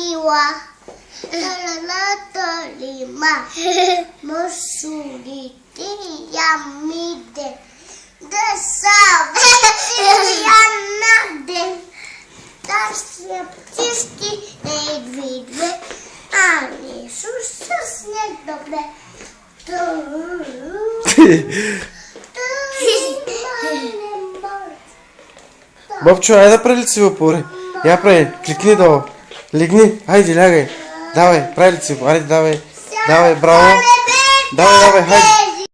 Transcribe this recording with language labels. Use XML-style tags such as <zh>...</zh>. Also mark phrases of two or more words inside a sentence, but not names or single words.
<bg>Lima, Mosuriti, Yamide, the South, Yanade, Tashisti, David, Ani, Susas, Nedobre. Бобчо, айде да прави лицево поре. Я прави, кликни долу. Легни, хайде, лягай. Давай, прави лицево, айде, давай. Давай, браво. Давай, хайде.</bg>